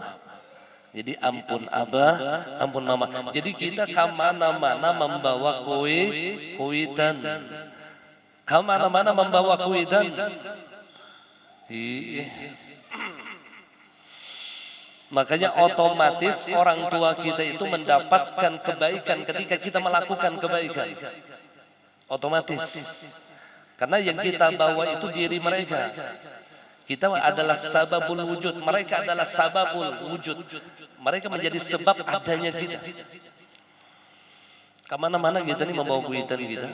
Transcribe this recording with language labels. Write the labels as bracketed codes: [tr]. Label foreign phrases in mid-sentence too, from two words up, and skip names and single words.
[id] Jadi ampun abah, ampun mama. Jadi kita kemana-mana membawa kuitan. Kemana-mana membawa kuitan. Makanya otomatis orang tua kita itu mendapatkan kebaikan ketika kita melakukan kebaikan. Otomatis. Karena yang kita bawa itu diri mereka. Kita adalah [ar] سبب الوجود, [id] mereka adalah [ar] سبب الوجود. [id] Mereka menjadi sebab adanya kita. Kemana-mana kita nih membawa kuitan kita.